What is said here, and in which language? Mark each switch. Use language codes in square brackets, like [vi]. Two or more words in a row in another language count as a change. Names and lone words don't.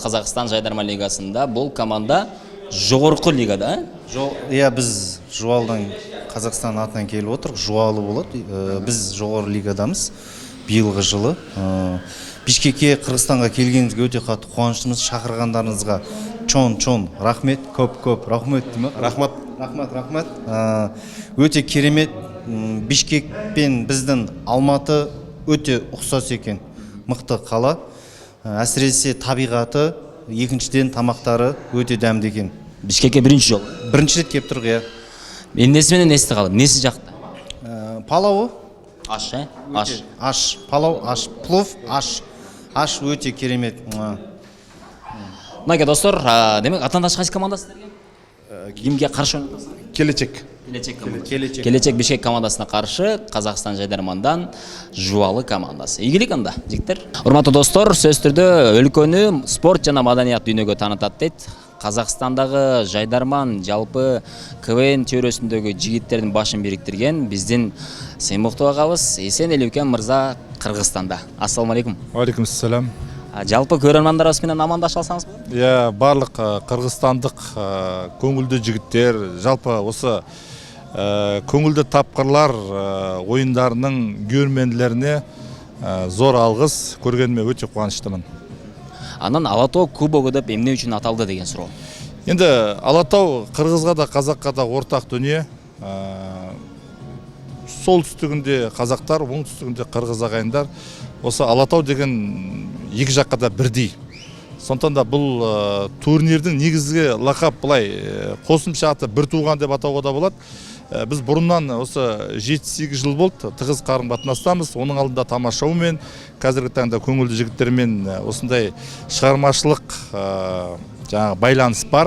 [ky] Казакстан Жайдарма лигасында бул команда жогорку лигада, Биз Жубалдан Казакстан атынан келип отурук, Жубалы болот. Биз жогорку лигадамыз. Быйылгы жылы Бишкекке, Кыргызстанга келгениңизге өтө катты кубанычтымыз. Шакыргандарыңызга чоң рахмет, көп рахмет дейм. Рахмат. Өтө керемет. [kk] Бишкек пен биздин Алматы өтө ұқсас екен, мықты қала. Әсіресе табиғаты, екіншіден тамақтары өте дәмді екен. [ky] Бишкекке биринчи жол. Биринчи рет келип тургу, Эмнеси менен эсте калды? Эмнеси жакты? [kk] Палауы. [ky] Аш, Аш, палау, аш, плов, аш. Аш өте керемет. Мынакей достор, демек атандаш кайсы командасы? Кимге каршы ойнойсуз? Келечек Бишкек командасына каршы Казакстан Жайдармандан Жубалы командасы. Ийгилик анда, жигиттер. Урматтуу достор, сөз түрдө өлкөнү спорт жана маданият дүйнөгө таанытат дейт Казакстандагы жайдарман жалпы КВН чөйрөсүндөгү жигиттердин башын бириктирген биздин Сеймуктуу агабыз Эсенели мырза Кыргызстанда. Ассаламу алейкум. Алейкумассалам. Жалпы көрөрмандарыбыз менен амандаша алсаңыз болот? Иә, барлық кыргызстандык көңүлдүү жигиттер, жалпы осы көңүлдүү тапкырлар оюндарынын көрермендерине зор алгыс, көргениме өтө кубанычтымын. Анан Ала Тоо кубогу деп эмне үчүн аталды деген суроо. Енді Ала Тоо кыргызга да казакка да ортак дүние. [kk] Солтүстүгүндө казактар, оңтүстүгүндө кыргыз агайындар. Осы Ала Тоо деген екі жаққа да бірдей. Сондықтан да бұл турнирдің негізгі лақап былай қосымша аты бір туған деп атауға да болады. Біз бұрыннан осы 7-8 жыл болды тығыз қарым қатынастамыз. Оның алдында тамашаумен, қазіргі таңда көңілді жігіттермен осындай шығармашылық байланыс бар.